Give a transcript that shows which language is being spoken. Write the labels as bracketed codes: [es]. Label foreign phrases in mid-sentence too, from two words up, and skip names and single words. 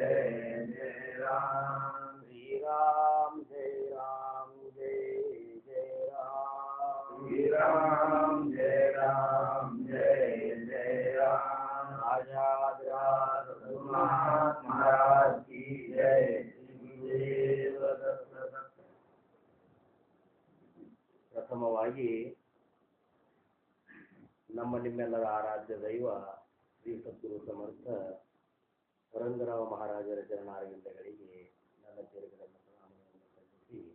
[hi] श्री राम जय राम श्री राम जय राम राजाधिराज रघुनाथ महाराज की जय। [kn] ಪ್ರಥಮವಾಗಿ ನಮ್ಮ ನಿಮ್ಮೆಲ್ಲರ ಆರಾಧ್ಯ ದೈವ ಶ್ರೀ ಸದ್ಗುರು ಸಮರ್ಥ ಪರಂಗರಾವ್ ಮಹಾರಾಜರ ಚರಣಾರವಿಂದಗಳಿಗೆ ನನ್ನ ಸೇರಿಗಳನ್ನು ಪ್ರಣಾಮಗಳನ್ನು ಸಲ್ಲಿಸಿ